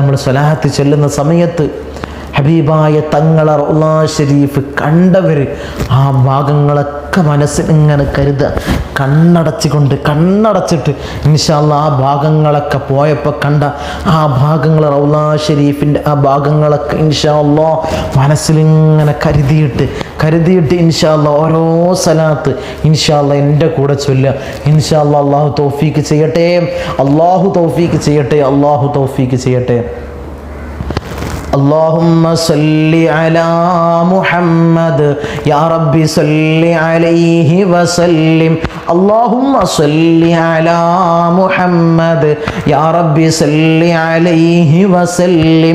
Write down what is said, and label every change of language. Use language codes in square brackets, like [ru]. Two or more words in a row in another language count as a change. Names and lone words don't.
[ml] നമ്മൾ സ്വലാത്ത് ചൊല്ലുന്ന സമയത്ത് ഹബീബായ തങ്ങളെ റൗള ഷരീഫ് കണ്ടവർ ആ ഭാഗങ്ങളൊക്കെ മനസ്സിലിങ്ങനെ കരുതുക, കണ്ണടച്ചിട്ട് [ar] إن شاء الله [ml] ആ ഭാഗങ്ങളൊക്കെ പോയപ്പോൾ കണ്ട ആ ഭാഗങ്ങൾ റൗള ഷരീഫിൻ്റെ ആ ഭാഗങ്ങളൊക്കെ [ar] إن شاء الله [ml] മനസ്സിലിങ്ങനെ കരുതിയിട്ട് [ar] إن شاء الله [ml] ഓരോ സലാത്ത് [ar] إن شاء الله [ml] എൻ്റെ കൂടെ ചൊല്ലുക [ar] إن شاء الله. [ml] അല്ലാഹു തൗഫീക്ക് ചെയ്യട്ടെ, അല്ലാഹു തൗഫീക്ക് ചെയ്യട്ടെ, അല്ലാഹു തൗഫീക്ക് ചെയ്യട്ടെ. [ar] اللهم صل على محمد يا رب صل عليه وسلم. اللهم صل على محمد يا رب صل عليه وسلم.